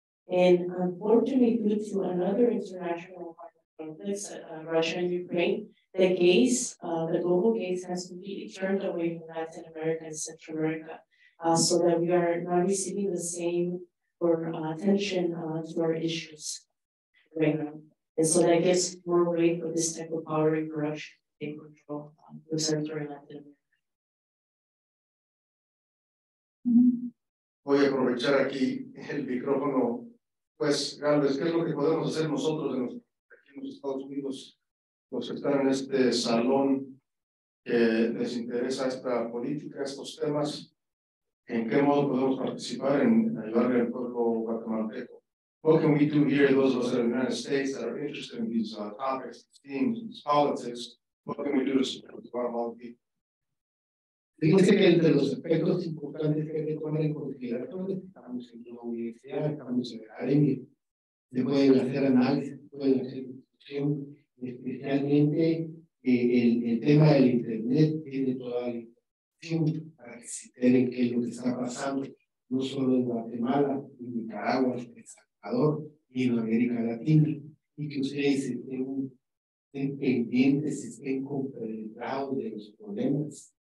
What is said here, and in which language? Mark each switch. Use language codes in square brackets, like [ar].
[en] And unfortunately, due to another international conflicts, Russia and Ukraine, the gaze, the global gaze has completely turned away from Latin America and Central America, so that we are not receiving the same attention to our issues right now. And so that gives more weight for this type of power and corruption to take control of Central and Latin America. [es] Voy a aprovechar aquí el micrófono. Pues, Gálvez, ¿qué es lo que podemos hacer nosotros aquí en los Estados Unidos, los que están en este salón, que les interesa esta política, estos temas? ¿En qué modo podemos participar en ayudarle al pueblo guatemalteco? [en] What can we do here, those of us in the United States that are interested in these topics, these themes, these politics? What can we do to support the Guatemalan people? [es] Fíjense que entre los aspectos importantes que hay que tomar en consideración, estamos en una universidad, estamos en la academia, se pueden hacer análisis, pueden hacer discusión, especialmente el tema del Internet tiene toda la información para que se enteren qué es lo que está pasando, no solo en Guatemala, en Nicaragua, en El Salvador y en América Latina, y que ustedes estén pendientes, estén compenetrados de los problemas.